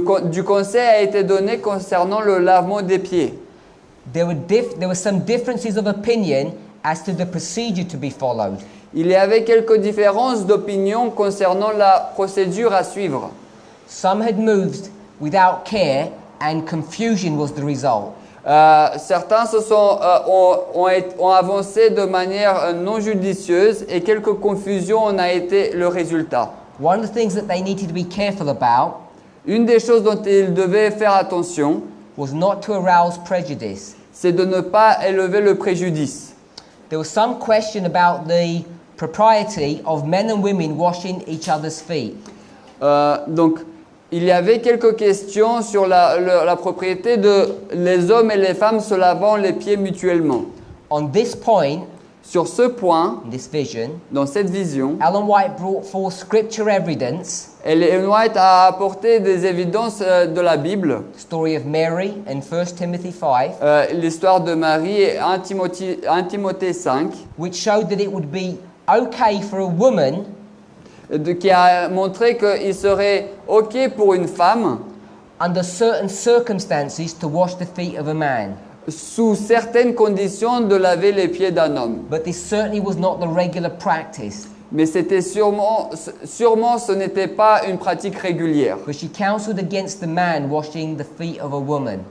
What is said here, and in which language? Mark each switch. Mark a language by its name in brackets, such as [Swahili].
[French] Du conseil a été donné concernant le lavement des pieds. [English] There were some differences of opinion as to the procedure to be followed. [French] Il y avait quelques différences d'opinion concernant la procédure à suivre. [English] Some had moved without care and confusion was the result. [French] Certains ont avancé de manière non judicieuse et quelques confusions en a été le résultat. [English] One of the things that they needed to be careful about [French] Une des choses dont ils devaient faire attention, [English] was not to arouse prejudice. [French] c'est de ne pas élever le préjudice. [English] There was some question about the propriety of men and women washing each other's feet. [French] Donc, il y avait quelques questions sur la propriété de les hommes et les femmes se lavant les pieds mutuellement. [English] On this point, [French] Sur ce point, [English] in this vision, [French] dans cette vision, [English] Ellen White brought forth scripture evidence, [French] Ellen White a apporté des évidences de la Bible, [English] the story of Mary in 1 Timothy 5, [French] l'histoire de Marie et 1 Timothée 5, [English] which showed that it would be okay for a woman [French] qui a montré qu'il serait OK pour une femme, [English] under certain circumstances to wash the feet of a man. [French] sous certaines conditions, de laver les pieds d'un homme. [English] But this certainly was not the regular practice. [French] Mais c'était sûrement ce n'était pas une pratique régulière. [English] But she counseled against the man washing the feet of a woman.